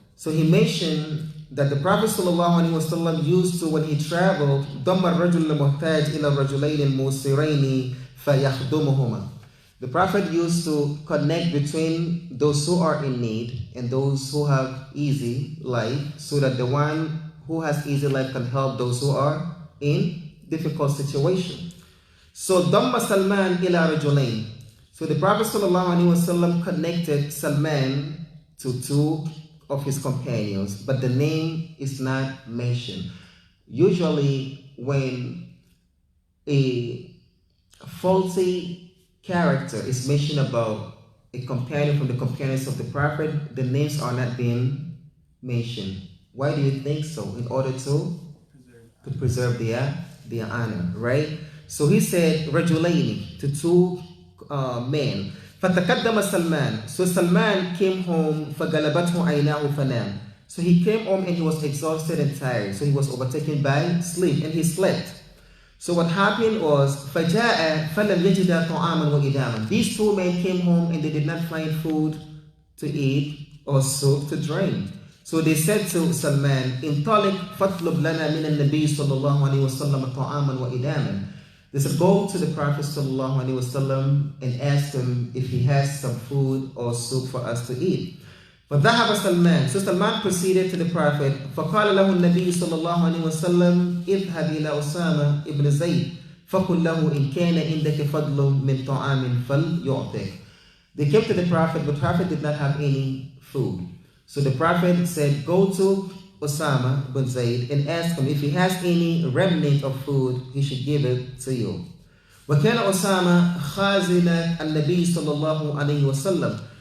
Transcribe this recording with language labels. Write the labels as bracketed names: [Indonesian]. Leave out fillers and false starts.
[English] So he mentioned that the Prophet ﷺ used to, when he traveled, [Arabic] ضم الرجل المحتاج إلى الرجلين الموسرين فيخدمهما. [English] The Prophet used to connect between those who are in need and those who have easy life, so that the one who has easy life can help those who are in difficult situation. So [Arabic] ضم سلمان إلى رجلين. [English] So the Prophet ﷺ connected Salman to two of his companions, but the name is not mentioned. Usually when a faulty character is mentioned about a companion from the companions of the Prophet, the names are not being mentioned. Why do you think so? In order to preserve their honor, right? So he said, Rajulaini, to two men. [Arabic] فَتَقَدَّمَ [English] Salman. So Salman came home, [Arabic] فَغَلَبَتْهُ عَيْنَاهُ فَنَامَ. [English] So he came home and he was exhausted and tired. So he was overtaken by sleep and he slept. So what happened was, [Arabic] فَجَاءَ فَلَمْ يَجِدَ طَعَامًا وَإِدَامًا. [English] These two men came home and they did not find food to eat or soup to drink. So they said to Salman, [Arabic] انطلق فاطلب لنا من النبي صلى الله عليه وسلم طعاما وإداما. [English] They said, go to the Prophet sallallahu alaihi wasallam and ask him if he has some food or soup for us to eat. [Arabic] فذهب سلمان. [English] So Salman proceeded to the Prophet. [Arabic] فقال له النبي صلى الله عليه وسلم اذهب إلى أسامة ابن زيد فَقُلْ لَهُ إِنْ كَانَ عِنْدَكَ فَضْلٌ مِنْ طَعَامٍ فَلْيُعْطِكَ. [English] They came to the Prophet, but the Prophet did not have any food. So the Prophet said, go to Osama bin Zayd and ask him if he has any remnant of food, he should give it to you. [Arabic] وَكَانَ أُسَامَةَ خَازِنَ النَّبِيِّ صَلَّى اللَّهُ عَلَيْهِ وَسَلَّمَ.